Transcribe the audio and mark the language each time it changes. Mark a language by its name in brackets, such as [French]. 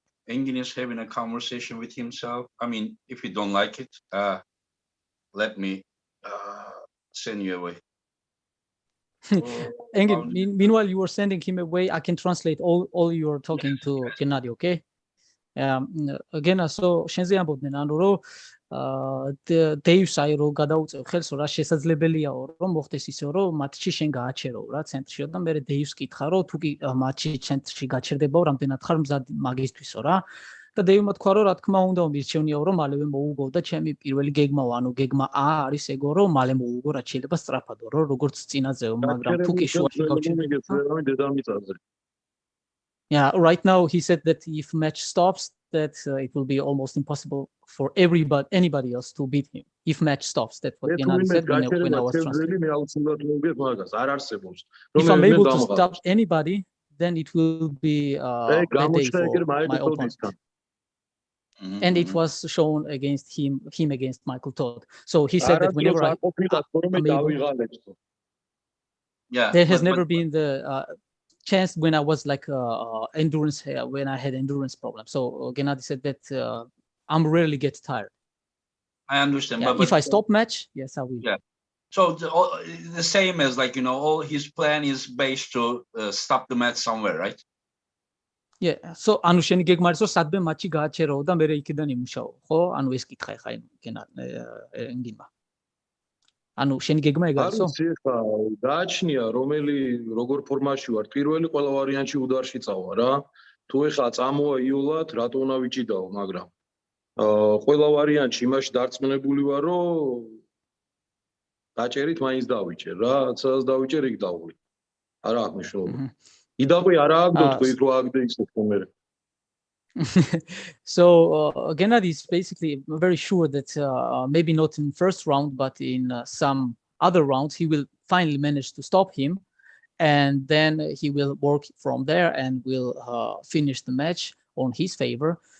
[English] Engin is having a conversation with himself. I mean, if you don't like it, let me send you away. Engin, meanwhile, you were sending him away. I can translate all you are talking to Gennady, okay? Again, so [Georgian] შენზე ამბობდნენ, ანუ რომ დეივს რო გადაუწევ ხელს, რა შესაძლებელიაო რომ მოხდეს ისე, რომ მატჩი შენ გააჩერო რა ცენტრში და მე დეივს კითხა, რომ თუ კი მატჩი ცენტრში გაჩერდებაო, რამდენად ხარ მზად მაგისთვისო რა. და დეივმა თქვა, რომ რა თქმა უნდა, მირჩევნიაო, რომ მალევე მოუგო და ჩემი პირველი გეგმაო, ანუ გეგმა A არის ეგო, რომ მალე მოუგო, რაც შეიძლება სწრაფადო, რომ როგორც წინაზეო, მაგრამ თუ კი შუაში გავჩერდება. [English] Yeah, right now he said that if match stops, that it will be almost impossible for anybody else to beat him. If match stops, that's what Gennady said when I was translating. If I'm able to stop anybody, then it will be a day for my opponent. And it was shown against him against Michael Todd. So he said that whenever I'm able, there has never been the chance when I was like endurance, when I had endurance problems. So Gennady said that I'm rarely get tired. I understand. Yeah, but if I stop match, yes, I will. Yeah. So the same as all his plan is based to stop the match somewhere, right? Yeah. [Georgian] So ანუ შენი გეგმა არის რომ სადმე მატჩი გააჩეროო და მე იქიდან იმუშაო, ხო? ანუ ეს კითხა ხა ენგინმა. ანუ შენი გეგმა ეგ არისო? არის ხა გააჩნია რომელი როგორ ფორმაში ვარ პირველი ყველა ვარიანტში უდარში წავა რა თუ ეხა წამოა იულად რატო უნდა ვიჭიდაო მაგრამ ყველა ვარიანტში იმაში დარწმუნებული ვარ რომ დაჭერით მაინც დავიჭერ რა სადაც დავიჭერ იქ დავვლი არა აქვს მნიშვნელობა იდაბი არა აგდო თქვით რომ აგდე ისე ხომერე [English] So Gennady is basically very sure that maybe not in first round, but in some other rounds, he will finally manage to stop him. And then he will work from there and will finish the match on his favor.